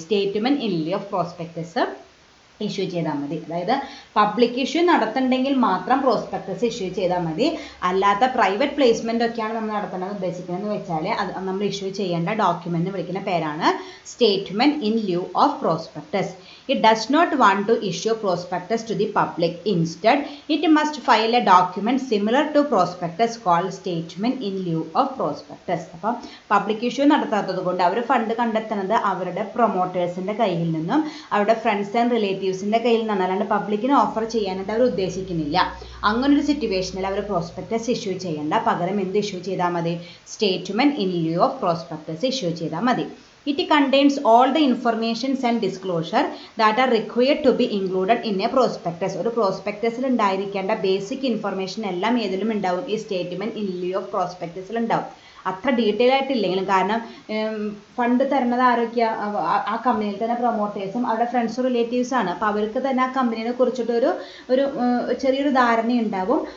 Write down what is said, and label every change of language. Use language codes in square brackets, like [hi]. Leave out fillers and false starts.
[ml] Statement in ലിeu of prospectus issue ചെയ്താൽ മതി. അതായത് പബ്ലിക് ഇഷ്യൂ നടത്തുന്നുണ്ടെങ്കിൽ മാത്രം പ്രോസ്പെക്ടസ് ഇഷ്യൂ ചെയ്താൽ മതി. അല്ലാത്ത പ്രൈവറ്റ് പ്ലേസ്മെൻ്റ് ഒക്കെയാണ് നമ്മൾ നടത്തേണ്ടത് ഉദ്ദേശിക്കുന്നതെന്ന് വെച്ചാൽ അത് നമ്മൾ ഇഷ്യൂ ചെയ്യേണ്ട ഡോക്യുമെൻറ്റ് വിളിക്കുന്ന പേരാണ് statement in ലിeu of prospectus. [en] It does not want to issue prospectus to the public. Instead, it must file a document similar to prospectus called statement in lieu of prospectus. [ml] അപ്പം public issue നടത്താത്തത് കൊണ്ട് അവർ fund കണ്ടെത്തുന്നത് അവരുടെ പ്രൊമോട്ടേഴ്സിൻ്റെ കയ്യിൽ നിന്നും അവരുടെ friends and റിലേറ്റീവ്സിൻ്റെ കയ്യിൽ നിന്നാണ്. അല്ലാണ്ട് പബ്ലിക്കിന് ഓഫർ ചെയ്യാനായിട്ട് അവർ ഉദ്ദേശിക്കുന്നില്ല. അങ്ങനൊരു സിറ്റുവേഷനിൽ അവർ പ്രോസ്പെക്ടസ് ഇഷ്യൂ ചെയ്യേണ്ട, പകരം എന്ത് ഇഷ്യൂ ചെയ്താൽ മതി? Statement in lieu of prospectus issue ചെയ്താൽ മതി. [en] It contains all the informations and disclosure that are required to be included in a prospectus. [ml] ഒരു പ്രോസ്പെക്ടസിൽ ഉണ്ടായിരിക്കേണ്ട ബേസിക് ഇൻഫർമേഷൻ എല്ലാം ഏതിലും ഉണ്ടാവും? ഈ സ്റ്റേറ്റ്മെൻറ്റ് ഇൻ lieu ഓഫ് പ്രോസ്പെക്ടസിൽ ഉണ്ടാവും. അത്ര ഡീറ്റെയിൽ ആയിട്ടില്ലെങ്കിലും, കാരണം ഫണ്ട് തരുന്നത് ആരൊക്കെയാണ്? ആ കമ്പനിയിൽ തന്നെ പ്രൊമോട്ടേഴ്സും അവരുടെ ഫ്രണ്ട്സും റിലേറ്റീവ്സാണ്. അപ്പോൾ അവർക്ക് തന്നെ ആ കമ്പനിയെ കുറിച്ചിട്ട് ഒരു ചെറിയൊരു ധാരണയുണ്ടാവും.